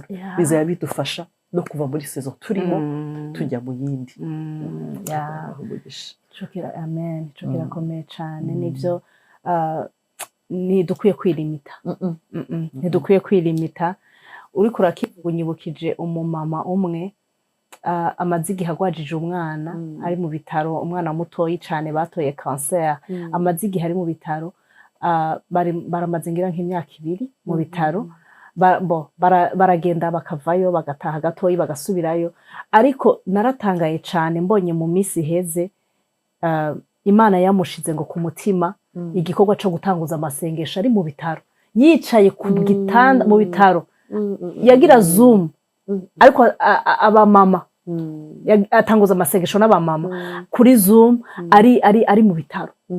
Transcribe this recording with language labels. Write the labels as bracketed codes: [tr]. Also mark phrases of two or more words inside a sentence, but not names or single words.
[rw] Bizaba bidufasha no kuva muri saison turimo tujya mu yindi. [rn] Amen. Chokera komeye cyane. [rw] Nibyo ntidukwiye kwilimita. [rn] Ntidukwiye kwilimita. Uri kurakivuga unyibukije umumama umwe amaze igihe agwajije umwana ari mu bitaro, umwana mutoyi cyane batoye cancer, amaze igihe ari mu bitaro, baramaze ngira nk'imyaka 2 mu bitaro. Baragenda bakavayo bagataha gatoyi bagasubirayo, ariko naratangaye cyane mbonye mu minsi heze Imana yamushize ngo ku mutima igikorwa cyo gutanguza amasengesho ari mu bitaro, yicaye ku gitanda mu bitaro, yagira zoom, ariko abamama atanguza amasengesho n'abamama kuri zoom, ari mu bitaro.